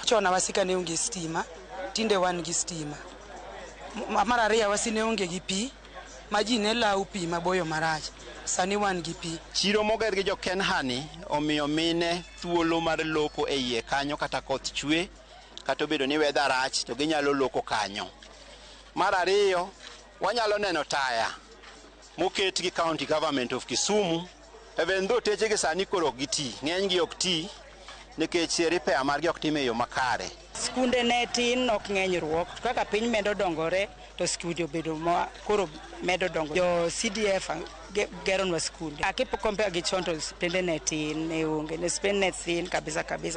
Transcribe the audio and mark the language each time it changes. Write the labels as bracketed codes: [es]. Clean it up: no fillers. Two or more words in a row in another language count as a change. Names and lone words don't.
[luo] Chon Awasi ka ne onge stima, tinde wan gi stima. Mar ariyo Awasi ne onge gi pi, ma ji ne law pi maboyo marach. Sani wan gi pi. Chiro moger gi jo Kenhani omiyo mine thuolo mar loko e iye kanyo kata koth chwe kata obedo ni weather rach to ginyalo loko kanyo. Mar ariyo wanyalo neno taya moket gi [en] county government of Kisumu, [luo] even though teche gi sani koro giti, ng'eny gi ok ti nikech repair margi ok tim e yo makare. Skunde ne tin ok ng'eny ruok, kaka piny medo dongore to skunde obedo koro medo dongo. Jo CDF geronwa skunde. Akipo compare gi chon to skunde ne tin, ne onge, ne skunde ne tin kabisa kabisa.